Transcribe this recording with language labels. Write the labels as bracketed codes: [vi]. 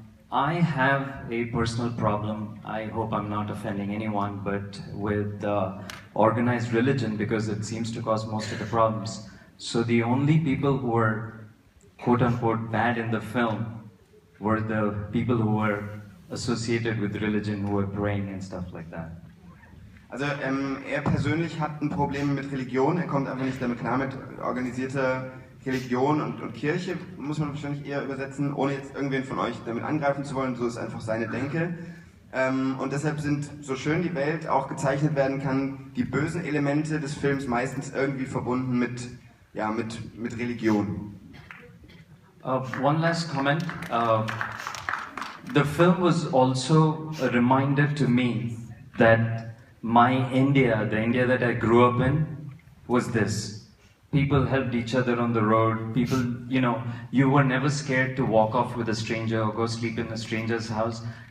[en] I have a personal problem, I hope I'm not offending anyone, but with organized religion, because it seems to cause most of the problems. So the only people who were quote-unquote bad in the film were the people who were associated with religion, who were praying and stuff like that. [de] Also er persönlich hat ein Problem mit Religion, er kommt einfach nicht damit klar mit organisierter Religion und Kirche, muss man wahrscheinlich eher übersetzen, ohne jetzt irgendwen von euch damit angreifen zu wollen, so ist einfach seine Denke. Und deshalb sind, so schön die Welt auch gezeichnet werden kann, die bösen Elemente des Films meistens irgendwie verbunden mit Religion. [en] One last comment. The film was also a reminder to me that my India, the India that I grew up in, was this. People helped each other on the road. People, you know, you were never scared to walk off with a stranger or go sleep in a stranger's house.